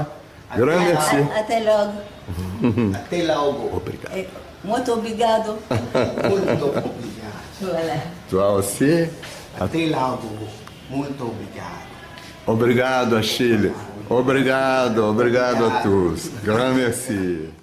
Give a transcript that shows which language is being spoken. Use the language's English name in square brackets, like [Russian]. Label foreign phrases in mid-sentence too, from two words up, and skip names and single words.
[French] Grand merci. [Portuguese] Até logo. Até logo. Obrigado. Muito obrigado. Muito obrigado. [French] Voilà. Toi aussi. [Portuguese] Até logo. Muito obrigado. Obrigado, Achille. Obrigado a todos. [French] Grand merci.